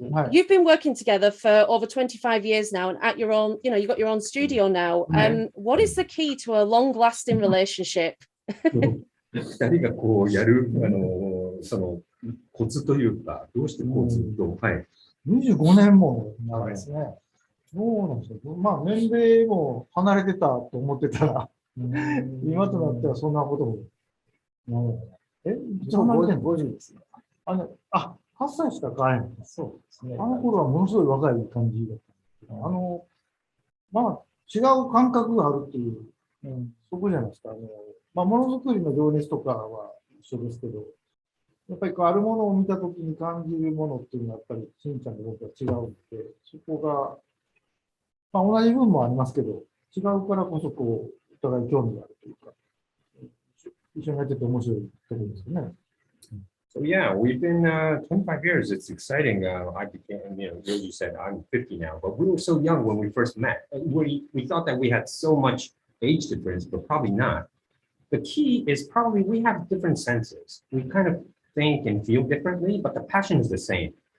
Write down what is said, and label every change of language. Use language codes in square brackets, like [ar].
[en] You've been working together for over 25 years now, and at your own, you've got your own studio now. What is the key to a long-lasting relationship? [ja] 2人がこうやるそのコツというか、どうしてこうずっと、はい。 25年も長いですね。そうなんですよ。まあ年齢も離れてたと思ってたら、今となってはそんなことも。50ですね。 8歳しか変えない。そうですね。あの頃はものすごい若い感じだった。まあ違う感覚があるっていう、そこじゃないですか。まあ、ものづくりの情熱とかは一緒ですけど、やっぱりあるものを見たときに感じるものっていうのはやっぱりしんちゃんと僕は違うので、そこが、まあ、同じ分もありますけど、違うからこそこう、お互い興味があるというか、一緒にやってて面白いところですよね。 [en] So yeah, we've been 25 years. It's exciting. I became, Yoji said I'm 50 now, but we were so young when we first met. We thought that we had so much age difference, but probably not. The key is probably we have different senses. We kind of think and feel differently, but the passion is the same.